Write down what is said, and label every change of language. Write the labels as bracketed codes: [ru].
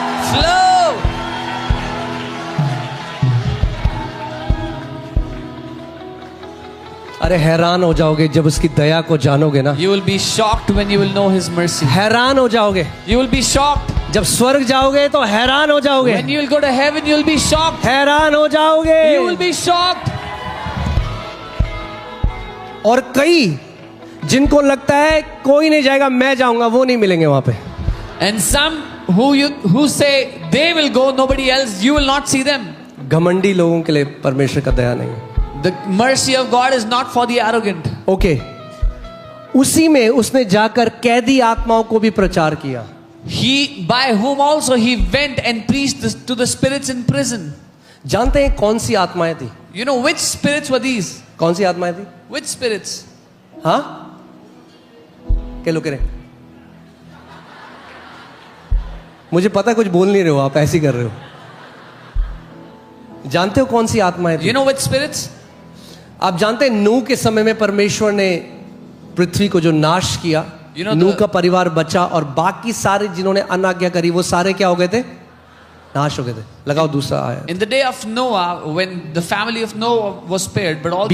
[en] Flow. [hi] अरे हैरान हो जाओगे जब उसकी दया को जानोगे ना. [en] You will be shocked when you will know His mercy. [hi] हैरान हो जाओगे [en] You will be shocked [hi] जब स्वर्ग जाओगे तो हैरान हो जाओगे. [en] when you will go to heaven. You will be shocked. [hi] हैरान हो जाओगे. [en] You will be shocked. [hi] और कई जिनको लगता है कोई नहीं जाएगा मैं जाऊंगा, वो नहीं मिलेंगे वहां पे. [en] And some who say they will go, nobody else, you will not see them. [hi] घमंडी लोगों के लिए परमेश्वर का दया नहीं है. [en] The mercy of God is not for the arrogant. Okay. [hi] उसी में उसने जाकर कैदी आत्माओं को भी प्रचार किया. [en] He, by whom also he went and preached to the spirits in prison. [hi] जानते हैं कौन सी आत्माएं थी? [en] You know which spirits were these? [hi] कौन सी आत्माएं थी? [en] Which spirits? [hi] हाँ, क्या लोग कह रहे? मुझे पता कुछ बोल नहीं रहे हो, आप ऐसे ही कर रहे हो. जानते हो कौन सी आत्माएं थी? [en] You know which spirits? [hi] आप जानते हैं नूह के समय में परमेश्वर ने पृथ्वी को जो नाश किया, [en] You know [hi] नूह का परिवार बचा और बाकी सारे जिन्होंने अनाज्ञा करी वो सारे क्या हो गए थे? नाश हो गए थे. लगाओ दूसरा आया. [en] In the day of Noah, when the family of Noah was spared, but all the